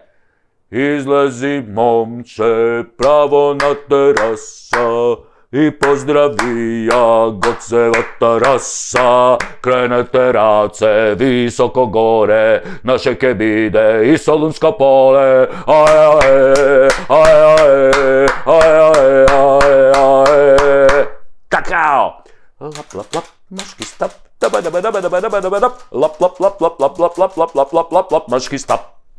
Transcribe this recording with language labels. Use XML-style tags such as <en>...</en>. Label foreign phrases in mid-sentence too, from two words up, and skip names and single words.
<mk>Излези, момче, право на тераса и поздрави ја Гоцевата раса. Кренете раце високо горе, наше ке биде и Солунско поле. Какао! Лап, лап, лап, мошки стап. Лап, лап, лап, лап, лап, лап, лап, лап, лап, лап, лап, лап, лап, лап, мошки стап.</mk>